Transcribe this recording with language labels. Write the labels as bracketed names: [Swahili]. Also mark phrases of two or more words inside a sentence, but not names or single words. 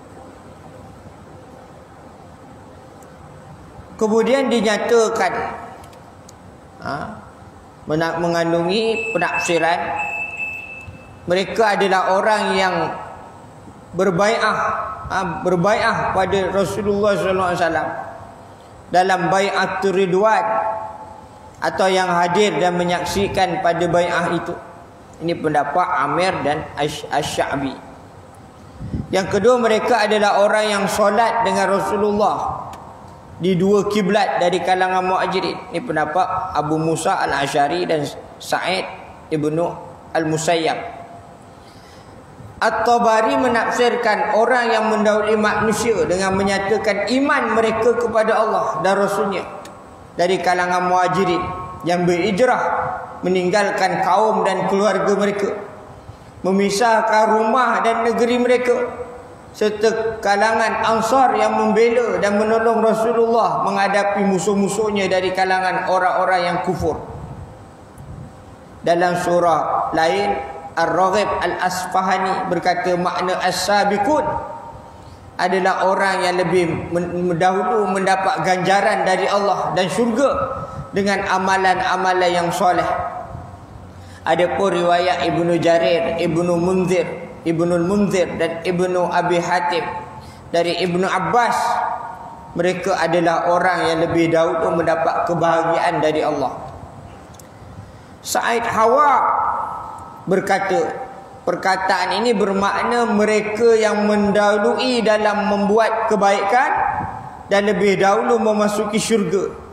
[Malay] Kemudian dinyatakan mengandungi penafsiran mereka adalah orang yang berbai'ah pada Rasulullah [Arabic] صلى الله عليه وسلم [Malay] dalam bai'atul ridwan, atau yang hadir dan menyaksikan pada bai'ah itu. Ini pendapat Amir dan Asy-Sya'bi. Yang kedua, mereka adalah orang yang solat dengan Rasulullah di dua kiblat dari kalangan Muhajirin. Ini pendapat Abu Musa Al-Asy'ari dan Sa'id ibnu Al-Musayyab. At-Tabari menafsirkan orang yang mendahului manusia dengan menyatakan iman mereka kepada Allah dan Rasulnya dari kalangan Muhajirin yang berhijrah meninggalkan kaum dan keluarga mereka, memisahkan rumah dan negeri mereka, serta kalangan Ansar yang membela dan menolong Rasulullah menghadapi musuh-musuhnya dari kalangan orang-orang yang kufur. Dalam surah lain, Ar-Raghib Al-Asfahani berkata makna as-sabiqun adalah orang yang lebih dahulu mendapat ganjaran dari Allah dan syurga dengan amalan-amalan yang soleh. Adapun riwayat Ibnu Jarir, Ibnu Munzir dan Ibnu Abi Hatim dari Ibnu Abbas, mereka adalah orang yang lebih dahulu mendapat kebahagiaan dari Allah. Sa'id Hawa berkata, perkataan ini bermakna mereka yang mendahului dalam membuat kebaikan dan lebih dahulu memasuki syurga.